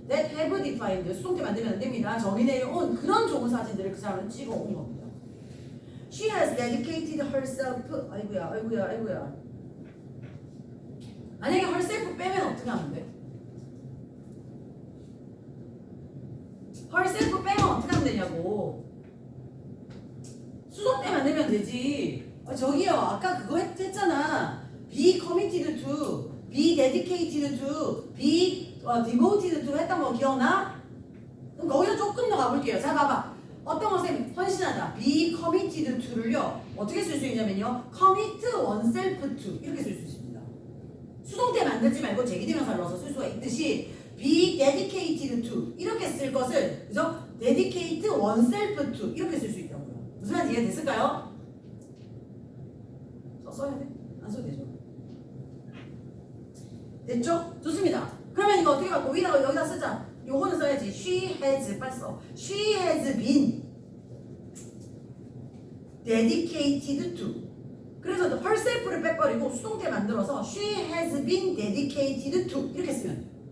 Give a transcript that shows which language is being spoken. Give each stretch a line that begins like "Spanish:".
English: That have defined,
Korean: 수동태 만들면 안 됩니다. 정의 내려온 그런 좋은 사진들을 그 사람은 찍어 온 겁니다.
English: She has dedicated herself,
Korean: 아이고야. 만약에 herself 빼면 어떻게 하면 돼? herself 빼면 어떻게 하면 되냐고. 수동태 만들면 되지. 저기요, 아까 그거 했잖아.
English: Be committed to, be dedicated to, be devoted to 했던 거 기억나?
Korean: 그럼 거기서 조금 더 가볼게요. 자, 봐봐. 어떤 것에 헌신하다. be committed to를요. 어떻게 쓸 수 있냐면요. commit oneself to 이렇게 쓸 수 있습니다. 수동태 만들지 말고 제기대명사를 넣어서 쓸 수가 있듯이 be dedicated to 이렇게 쓸 것을 그죠? dedicate oneself to 이렇게 쓸 수 있다고요. 무슨 말인지 이해됐을까요? 써야 돼? 안 써도 되죠. 됐죠? 좋습니다. 그러면 이거 어떻게 갖고 여기다 쓰자. 요거는 써야지.
English: She has
Korean: 빨리 써.
English: She has been dedicated to.
Korean: 그래서 herself를 빼버리고 수동태 만들어서
English: She has been dedicated to
Korean: 이렇게 쓰면 돼.